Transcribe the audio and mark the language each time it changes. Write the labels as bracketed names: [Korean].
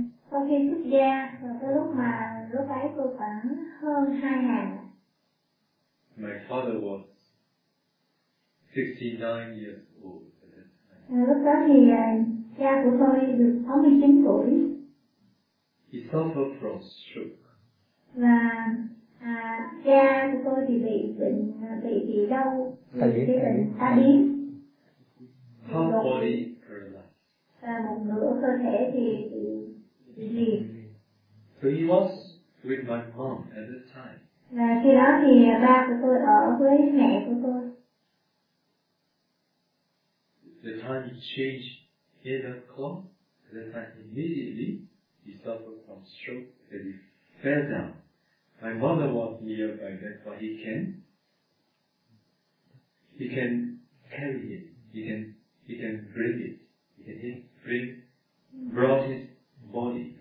[Vietnamese] Sau khi xuất gia và cái lúc ấy tôi khoảng hơn 2 tháng. [English] My father was 69 years old. [Vietnamese] Lúc đó thì cha của tôi được 69 tuổi. [English] He suffered from stroke. [Vietnamese] Và cha của tôi thì bị đau, bị bệnh tai biến. [English] Half body paralyzed. [Vietnamese] Và một nửa cơ thể thì bị liệt. [English] So he was with my mom at that time. [Vietnamese] Và khi đó thì ba của tôi ở với mẹ của tôi. [English] The time he changed his clothes, that time immediately he suffered from stroke and he fell down. My mother was near by then, but he can carry it, he can bring it, he brought his body.